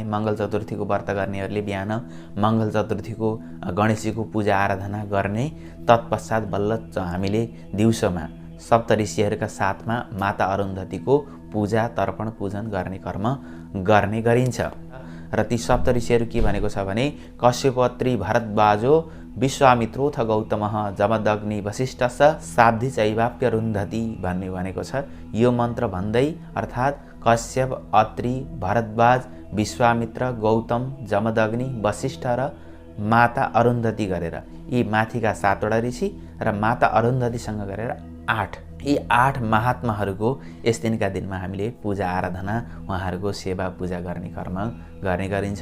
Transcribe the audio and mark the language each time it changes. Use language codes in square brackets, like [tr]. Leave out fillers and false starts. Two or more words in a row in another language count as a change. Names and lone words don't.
[ne] मङ्गल चतुर्थीको व्रत गर्नेहरूले बिहान मङ्गल चतुर्थीको गणेशजीको पूजा आराधना गर्ने। तत्पश्चात बल्ल हामीले दिउँसोमा सप्तऋषिहरूका साथमा माता अरुन्धतीको पूजा तर्पण पूजन गर्ने कर्म गर्ने गरिन्छ। र ती सप्तऋषिहरू के भनेको छ भने [sa] कश्यपत्री भरद्वाजो विश्वामित्रोथ गौतमः जमदग्नि वसिष्ठस साब्धी चैवाप्य रुन्धति [ne] भन्ने भनेको छ। यो मन्त्र भन्दै अर्थात् कश्यप, अत्रि, भरद्वाज, विश्वामित्र, गौतम, जमदग्नि, वसिष्ठ र माता अरुन्धती गरेर यी माथिका 7वटा ऋषि र माता अरुन्धतीसँग गरेर 8 यी 8 महात्माहरूको यस दिनका दिनमा हामीले पूजा आराधना उहाँहरूको सेवा पूजा गर्ने कर्म गर्ने गरिन्छ।